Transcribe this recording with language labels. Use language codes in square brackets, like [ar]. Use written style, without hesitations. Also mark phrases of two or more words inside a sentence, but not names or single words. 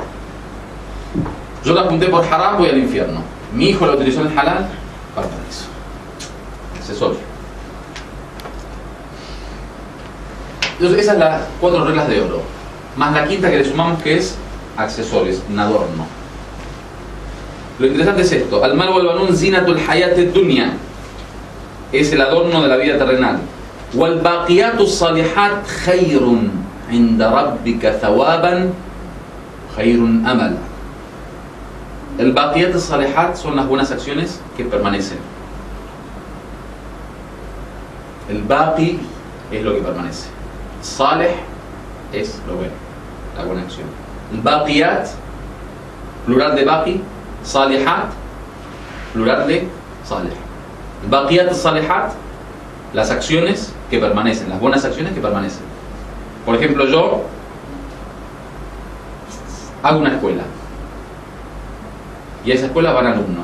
[es] Yo la junté por haram, voy al infierno. Mi hijo la utilizó en el halal, para el paraíso. Accesorio. Entonces esas son las 4 reglas de oro, más la quinta que le sumamos, que es accesorios, un adorno. Lo interesante es esto: [ar] المال والبنون زينة الحياة الدنيا, [es] es el adorno de la vida terrenal. [ar] وَالْبَاقِيَاتُ الصَّالِحَاتُ خَيْرٌ عِنْدَ رَبِّكَ ثَوَابًا خَيْرٌ أَمَلًا. [es] El [ar] الباقيات الصالحات [es] son las buenas acciones que permanecen. El baqi es lo que permanece. Salih es lo bueno, la buena acción. El baqiyat, plural de baqi. Salihat, plural de salih. El [ar] الباقيات الصالحات, [es] las acciones que permanecen, las buenas acciones que permanecen. Por ejemplo, yo hago una escuela y a esa escuela van alumnos.